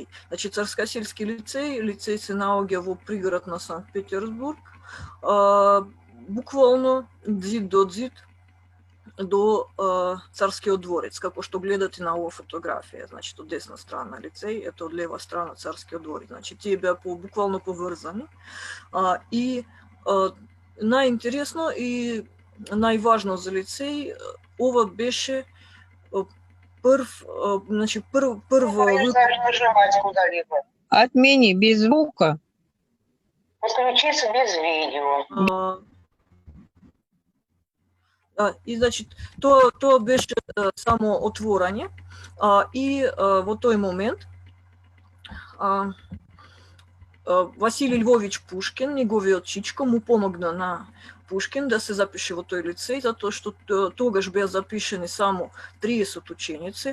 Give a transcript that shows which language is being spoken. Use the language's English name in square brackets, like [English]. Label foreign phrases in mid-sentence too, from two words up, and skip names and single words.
[Macedonian] Значи Царскоселски лицеј се наоѓа во приград на Санкт Петербург, буквално ѕид до ѕид до Царскиот дворец, како што гледате на оваа фотографија, значи од десна страна лицеј, ето од лева страна Царскиот дворец, значи тие беа буквално поврзани. И најинтересно и најважно за лицеј, ова беше прво... [Russian] Нажимать куда-либо. Отмени без звука. Подключиться без видео. [Macedonian] И значи тоа беше само отворање и во тој момент Василий Львович Пушкин, неговиот чичко, му помогна на Пушкин да се запише во тој лицеј, затоа што тогаш беа запишени само 30 ученици.